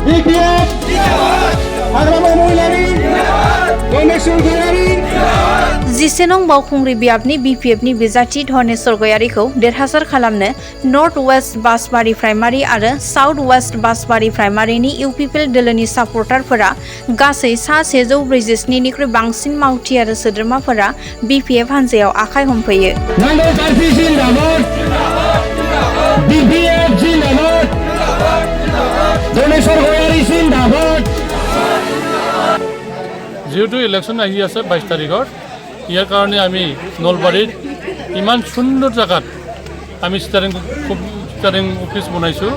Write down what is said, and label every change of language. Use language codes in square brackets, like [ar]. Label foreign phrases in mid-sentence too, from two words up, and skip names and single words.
[brx] जिसेनं बावखुंग्रि बियाबनि बिपिएफनि बिजाथि धनेश्वर गयारिखौ देरहासार खालामनो नर्थ वेस्ट बासबारि प्राइमारि आरो साउथ वेस्ट बासबारि प्राइमारिनि इउपिपिएल दोलोनि सापर्टारफोरा गासै सा 147 निख्रुइ बांसिन मावथि आरो सोद्रोमाफोरा बिपिएफ हान्जायाव आखाइ हमफैयो। [as] যেহেতু ইলেকশন আহি আছে 22 তাৰিখৰ ইয়াৰ কাৰণে আমি নলবাৰীত ইমান সুন্দৰ জায়গাত আমি [en] steering office [as] বনাইছোঁ।